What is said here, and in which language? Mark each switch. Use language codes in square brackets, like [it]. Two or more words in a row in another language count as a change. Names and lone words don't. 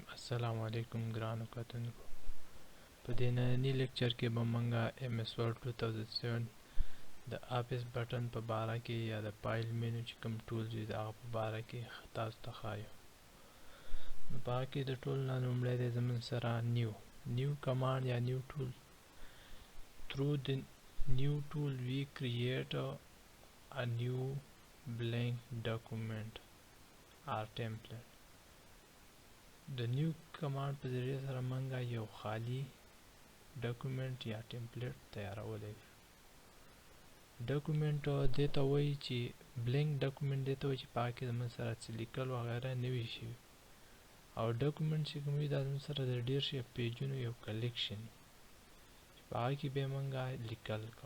[ps] السلام علیکم ګرانو کتونکو. په دې ننني لیکچر کې به مونږه [en] MS Word [ps] 2007 د [en] office button [ps] په باره کې یا د [en] file menu [ps] چې کوم ټولز وي د هغه په باره کې تاسو ته ښایو. نو په هغه کې د ټول نه لومړی دی زموږ سره [en] new command [ps] یا [en] new tool. through the new tool we create a new blank document or template. [ps] د [en] new command [ps] په ذریعه سره مونږه یو خالی ډاکومنټ یا ټمپلیټ تیارولی شو. ډاکومنټ دې ته وایي چې [en] blank document [ps] دې ته وایي چې په هغه کې زموږ سره څه لیکل وغیره نه وي شوي، او ډاکومنټ چې کوم وي دا زموږ سره د ډېر شي پیجونو یو کلیکشن چې په هغه کې به یې مونږه لیکل کوو.